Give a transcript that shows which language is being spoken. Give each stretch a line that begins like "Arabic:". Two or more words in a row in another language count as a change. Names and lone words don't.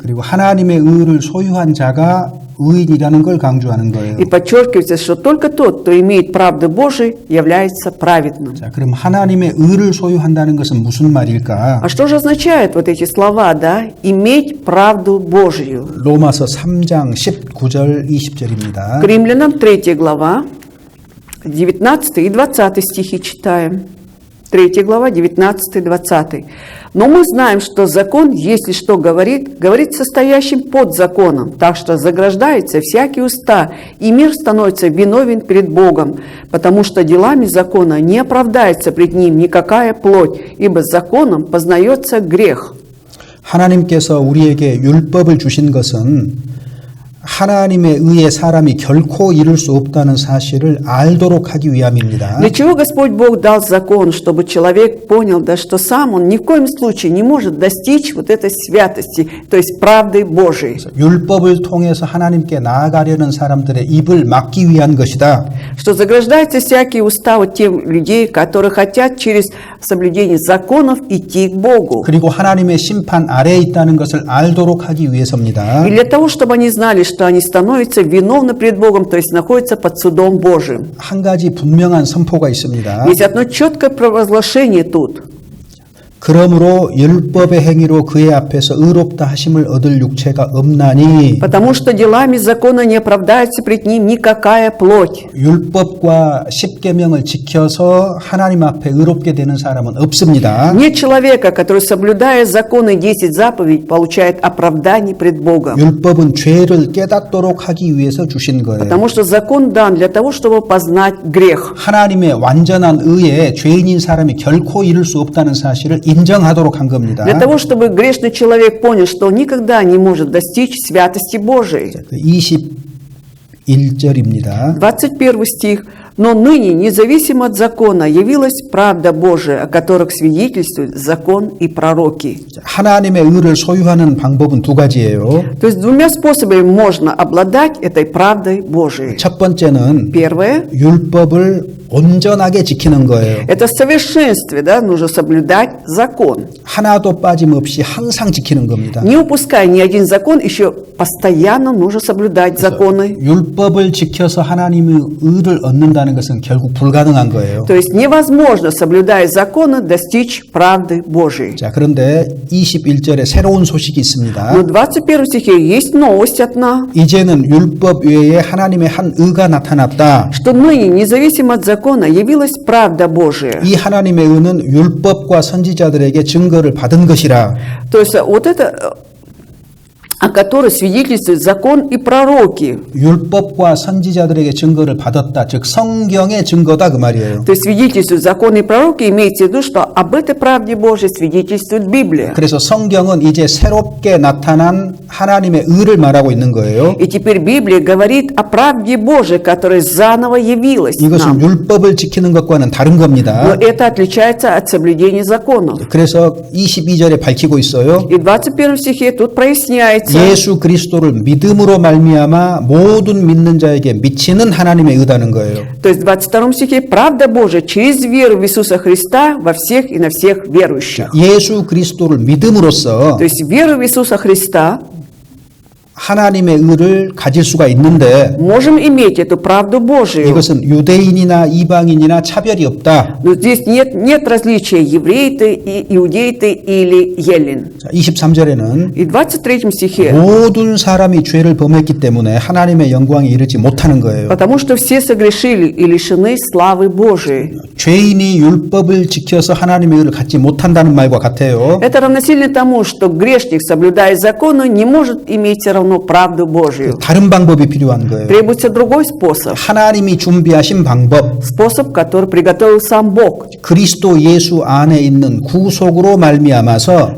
Korean: 그리고 하나님의 의를 소유한 자가 의인이라는 걸 강조하는 거예요.
Russian: И подчеркивается, что только тот, кто имеет правду Божию, является праведным.
Korean: 자, 그럼 하나님의 의를 소유한다는 것은 무슨 말일까?
Russian: А что же означают вот эти слова, да? Иметь правду Божию.
Korean: 로마서 3장 19절 20절입니다.
Russian: К римлянам 3 глава, 19 и 20 стихи читаем. 3 глава, 19 и 20. «Но мы знаем, что закон, если что говорит, говорит состоящим под законом, так что заграждается всякие уста, и мир становится виновен перед Богом, потому что делами закона не оправдается пред ним никакая плоть, ибо законом познается грех».
Korean: 하나님께서 우리에게 율법을 주신 것은 하나님의 의에 사람이 결코 이룰 수 없다는 사실을 알도록 하기 위함입니다.
Russian: Для чего Господь Бог дал закон? Чтобы человек понял, да, что сам он ни в коем случае не может достичь вот этой святости, то есть правды Божией.
Korean: 율법을 통해서 하나님께 나아가려는 사람들의 입을 막기 위한 것이다.
Russian: Что заграждаются всякие уста вот тем людей, которые хотят через соблюдение законов идти к Богу.
Korean: 그리고 하나님의 심판 아래에 있다는 것을 알도록 하기 위해서입니다.
Russian: И для того, чтобы они знали, что они становятся виновны пред Богом, то есть находятся под судом Божиим.
Korean: 한 가지 분명한 선포가 있습니다.
Russian: Есть одно четкое провозглашение тут.
Korean: 그러므로 율법의 행위로 그의 앞에서 의롭다 하심을 얻을 육체가 없나니
Russian: Потому что делами закона не оправдается пред ним никакая плоть.
Korean: 율법과 십계명을 지켜서 하나님 앞에 의롭게 되는 사람은 없습니다.
Russian: Нет человека, который, соблюдая законы 10 заповедей, получает оправдание пред Богом.
Korean: 율법은 죄를 깨닫도록 하기 위해서 주신 거예요.
Russian: Потому что закон дан для того, чтобы познать грех.
Korean: 하나님의 완전한 의에 죄인인 사람이 결코 이룰 수 없다는 사실을 인정하도록 한 겁니다.
Russian: Для того, чтобы грешный человек понял, что он никогда не может достичь святости Божией.
Korean: 21절입니다.
Russian: 21 стих. «Но ныне, независимо от закона, явилась правда Божия, о которых свидетельствуют закон и пророки».
Korean: 하나님의 의를 소유하는 방법은 두 가지예요.
Russian: То есть двумя способами можно обладать этой правдой Божией.
Korean: 첫 번째는
Russian: Первое
Korean: 율법을 온전하게 지키는 거예요. –
Russian: это в совершенстве, да, нужно соблюдать закон.
Korean: 하나도 빠짐없이 항상 지키는 겁니다.
Russian: Не упуская ни один закон, еще постоянно нужно соблюдать законы.
Korean: 율법을 지켜서 하나님의 의를 얻는다는 것은 결국 불가능한 거예요.
Russian: То есть невозможно, соблюдая законы, достичь правды Божией.
Korean: 자, 그런데 21절에 새로운 소식이 있습니다.
Russian: Но в 21 стихе есть новость одна,
Korean: 이제는 율법 외에 하나님의 한 의가 나타났다.
Russian: что ныне, независимо от закона, явилась правда Божия.
Korean: 이 하나님의 의는 율법과 선지자들에게 증거를 받은 것이라.
Russian: То есть вот это, о которой свидетельствуют закон и пророки.
Korean: 율법과 선지자들에게 증거를 받았다. 즉 성경의 증거다 그 말이에요.
Russian: То есть свидетельствуют закон и пророки, имеется в виду, что об этой правде Божией свидетельствует Библия.
Korean: 그래서 성경은 이제 새롭게 나타난 하나님의 의를 말하고 있는 거예요.
Russian: И теперь Библия говорит о правде Божией, которая заново явилась
Korean: 이것은
Russian: нам.
Korean: 율법을 지키는 것과는 다른
Russian: Но
Korean: 겁니다.
Russian: это отличается от соблюдения законов.
Korean: 그래서 22절에 밝히고 있어요.
Russian: И в 21 стихе тут проясняется, является,
Korean: 예수 그리스도를 믿음으로 말미암아 모든 믿는 자에게 미치는 하나님의 의다는 거예요.
Russian: то есть в 22 стихе, правда Божия через веру в Иисуса Христа во всех и на всех верующих.
Korean: 예수 그리스도를 믿음으로써
Russian: То есть веру в Иисуса Христа
Korean: 하나님의 의를 가질 수가 있는데
Russian: можем иметь эту правду Божию.
Korean: 이것은 유대인이나 이방인이나 차별이 없다.
Russian: Но здесь нет различия, еврей ты, и иудей ты или еллин.
Korean: 23절에는
Russian: И в 23 стихе,
Korean: 모든 사람이 죄를 범했기 때문에 하나님의 영광에 이르지 못하는 거예요.
Russian: потому что все согрешили и лишены славы Божией.
Korean: 죄인이 율법을 지켜서 하나님의 의를 갖지 못한다는 말과 같아요.
Russian: Это равносильно тому, что грешник, соблюдая законы, не может иметь все равно правду Божию.
Korean: 다른 방법이 필요한 거예요.
Russian: Требуется другой способ.
Korean: 하나님이 준비하신 방법,
Russian: Способ, который приготовил сам Бог.
Korean: 그리스도 예수 안에 있는 구속으로 말미암아서